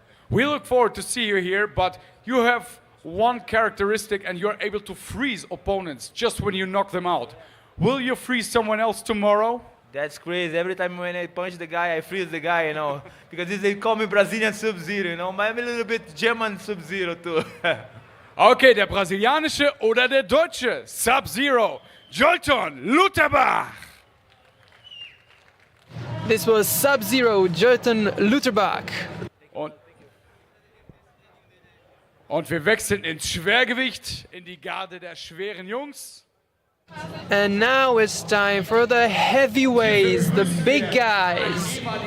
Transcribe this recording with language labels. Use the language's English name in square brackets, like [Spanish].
[English] We look forward to see you here, but you have one characteristic, and you're able to freeze opponents just when you knock them out. Will you freeze someone else tomorrow? That's crazy. Every time when I punch the guy, I freeze the guy, because they call me Brazilian Sub-Zero, but I'm a little bit German Sub-Zero too. [German] Okay, der brasilianische oder der deutsche Sub-Zero, Jolton Luterbach. [English] This was Sub-Zero, Jolton Luterbach. [German] Und wir wechseln ins Schwergewicht, in die Garde der schweren Jungs. [English] And now it's time for the heavyweights, the big guys.